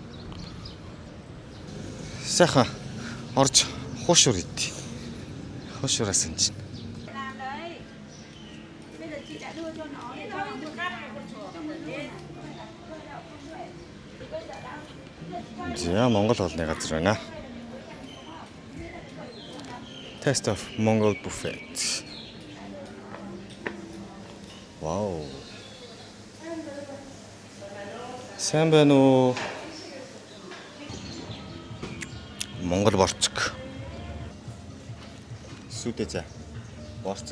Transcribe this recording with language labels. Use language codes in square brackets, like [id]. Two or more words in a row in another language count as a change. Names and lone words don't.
[mn] Сайхан орж хуушур ид. Хуушураас энэ чинь. За Монгол хоолны газар байна. Taste of Mongol buffet. Вау. Сайн байна уу? Монгол борцог. Сүдэ борцог.